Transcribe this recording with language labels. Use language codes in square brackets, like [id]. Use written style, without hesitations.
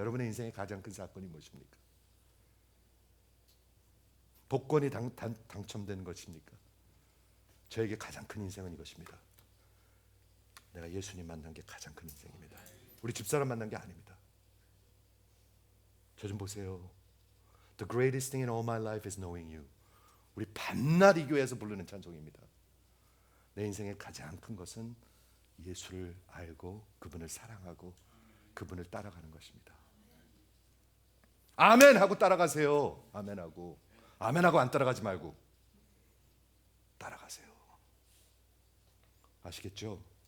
[ko] 여러분의 인생의 가장 큰 사건이 무엇입니까? 복권이 당첨되는 것입니까? 저에게 가장 큰 인생은 이것입니다. 내가 예수님 만난 게 가장 큰 인생입니다. 우리 집사람 만난 게 아닙니다. 저 좀 보세요. [en] The greatest thing in all my life is knowing you. [ko] 우리 밤낮 이 교회에서 부르는 찬송입니다. 내 인생의 가장 큰 것은 예수를 알고 그분을 사랑하고 그분을 따라가는 것입니다. 아멘 하고 따라가세요. 아멘하고 안 따라가지 말고 따라가세요. 아시겠죠?